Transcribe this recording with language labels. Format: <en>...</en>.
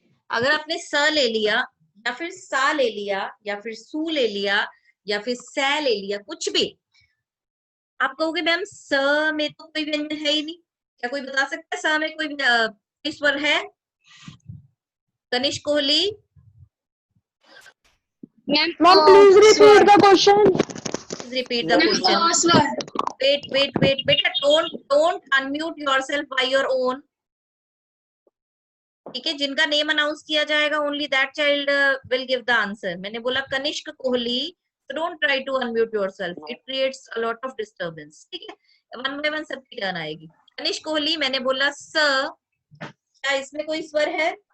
<hi>अगर आपने स ले लिया या फिर सा ले लिया या फिर सू ले लिया या फिर सै ले लिया, कुछ भी, आप कहोगे मैम स में तो कोई व्यंजन है ही नहीं। क्या कोई बता सकता है स में कोई स्वर है? Kanishka Kohli,</hi> <en>Ma'am, please repeat the question. repeat the question. Wait, beta, don't unmute yourself by your own.</en> <hi>ठीक है, जिनका नेम अनाउंस किया जाएगा</hi> <en>Only that child will give the answer.</en> <hi>मैंने बोला</hi> <en>Kanishk Kohli, don't try to unmute yourself, it creates a lot of disturbance.</en> <hi>ठीक है, one by one सबकी टर्न आएगी। कनिष्क कोहली, मैंने बोला स, क्या इसमें कोई स्वर है?</hi>